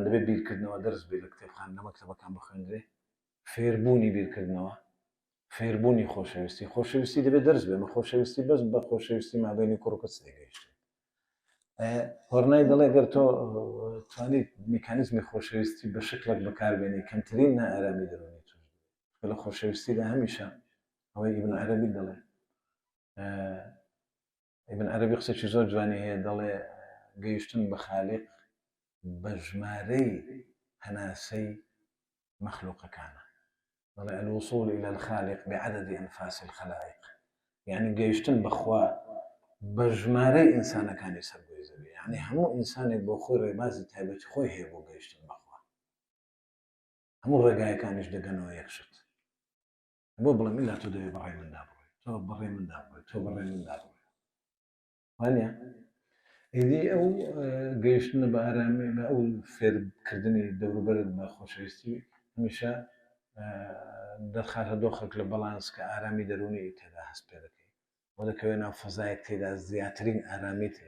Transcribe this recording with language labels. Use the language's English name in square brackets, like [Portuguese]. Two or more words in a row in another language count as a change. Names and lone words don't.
[Central Kurdish] دەبێت بیرکردنەوە دەرس بێ لە کتێبخان لە مەکتەبەکان بخوێنرێ فێربوونی بیرکردنەوە فێربوونی خۆشەویستی دەبێت دەرس بێ مە خۆشەویستی بەس بە خۆشەویستی مابینی کوڕکەس دەگەیشت هۆڕنای دەڵێ گەر تۆ توانیت میکانیزمی خۆشەویستی بە شکلێک بەکاربێنی کەمترین نائارامی دەرونی توش لە خۆشەویستیدا هەمیشە ئەوەی ئیبن عەرەبی دەڵێ ابن عەرەبی قسەی زۆر جوانی هەیە دەڵێ گەیشتن بە خالق بە ژمارەی هەناسەی مەخلوقەکانە دەڵێ [Arabic] الوصول إلى الخالق بعدد أنفاس الخلائق يعني [Central Kurdish] گەیشتن بەخوا بە ژمارەی ئینسانەکانی سەرگۆی زەوی يعني هەموو ئینسانێک بۆ خۆی ڕێبازی تایبەتی خۆی هەیە بۆ گەیشتن بەخوا هەموو ڕێگایەکانیش دەگەنەوە یەکشت بۆ بڵێم ئیلا تۆ دەوێت بەڕێ مندا بڕۆی تۆ بەڕێ مندا بڕۆی تۆ بەڕێ مندا بڕۆی وانە ئیدی ئەو گەیشتنە بە ئارامی بە ئەو فێرکردنی دەوروبەرت بە خۆشەویستی هەمیشە دەرخاتە دۆخێک لە بەڵانس کە ئارامی دەرونی تێدا هەست پێ دەکەی وەدەکەوێت ناو فەزایەک تێدا زیاترین ئارامیت هەیە.